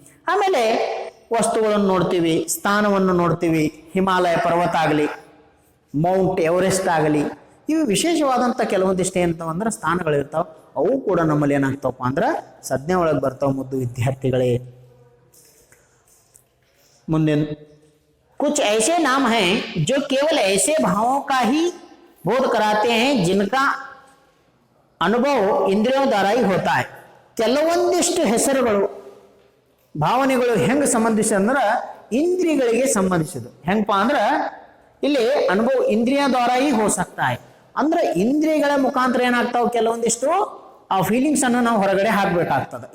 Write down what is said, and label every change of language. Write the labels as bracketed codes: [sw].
[kn] ಆಮೇಲೆ ವಸ್ತುಗಳನ್ನು ನೋಡ್ತೀವಿ, ಸ್ಥಾನವನ್ನು ನೋಡ್ತೀವಿ. ಹಿಮಾಲಯ ಪರ್ವತ ಆಗಲಿ, ಮೌಂಟ್ ಎವರೆಸ್ಟ್ ಆಗಲಿ, ಇವು ವಿಶೇಷವಾದಂಥ ಕೆಲವೊಂದಿಷ್ಟು ಏನಂತಂದ್ರೆ ಸ್ಥಾನಗಳಿರ್ತಾವ. ಅವು ಕೂಡ ನಮ್ಮಲ್ಲಿ ಏನಾಗ್ತಾವಪ್ಪ ಅಂದ್ರೆ ಸಂಜ್ಞಾ ಒಳಗೆ ಬರ್ತಾವ ಮುದ್ದು ವಿದ್ಯಾರ್ಥಿಗಳೇ. ಮುಂದೆ [hi] कुछ ऐसे नाम हैं जो केवल ऐसे भावों का ही बोध कराते हैं जिनका अनुभव इंद्रियों द्वारा ही होता है. [kn] ಕೆಲವೊಂದಿಷ್ಟು ಹೆಸರುಗಳು, ಭಾವನೆಗಳು ಹೆಂಗೆ ಸಂಬಂಧಿಸಿದ ಅಂದ್ರೆ ಇಂದ್ರಿಯಗಳಿಗೆ ಸಂಬಂಧಿಸಿದ್ದು. ಹೆಂಗಪ್ಪ ಅಂದ್ರೆ ಇಲ್ಲಿ [hi] ಅನುಭವ ಇಂದ್ರಿಯ ದ್ವಾರ ಹಿ ಹೋ ಸಕ್ತಾ ಹೈ. [kn] ಅಂದ್ರೆ ಇಂದ್ರಿಯಗಳ ಮುಖಾಂತರ ಏನಾಗ್ತಾವ, ಕೆಲವೊಂದಿಷ್ಟು ಆ ಫೀಲಿಂಗ್ಸ್ ಅನ್ನು ನಾವು ಹೊರಗಡೆ ಹಾಕ್ಬೇಕಾಗ್ತದೆ.